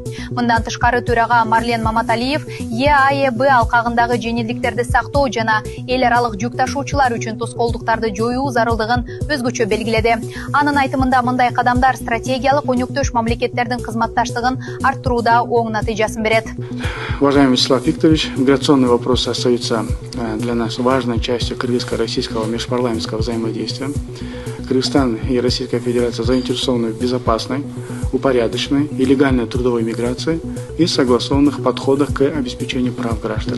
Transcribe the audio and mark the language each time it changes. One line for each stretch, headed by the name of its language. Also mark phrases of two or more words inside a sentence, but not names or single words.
Kyrgyz: Мындан тышкары төрага Марлен Маматалиев ЕАЭБ алкагындагы жеңилдиктерди сактоо жана эл аралык жүк ташуучулар үчүн тоскоолдуктарды жоюу зарылдыгын өзгөчө белгиледи. Анын айтымында мындай кадамдар стратегиялык өнөктөш мамлекеттердин кызматташтыгын арттырууда оң натыйжасын берет.
Russian: Уважаемый Вячеслав Викторович, миграционные вопросы остаются для нас важной частью кыргызско-российского межпарламентского взаимодействия. Кыргызстан и Российская Федерация заинтересованы в безопасной, упорядоченной и легальной трудовой миграции и согласованных подходах к обеспечению прав граждан.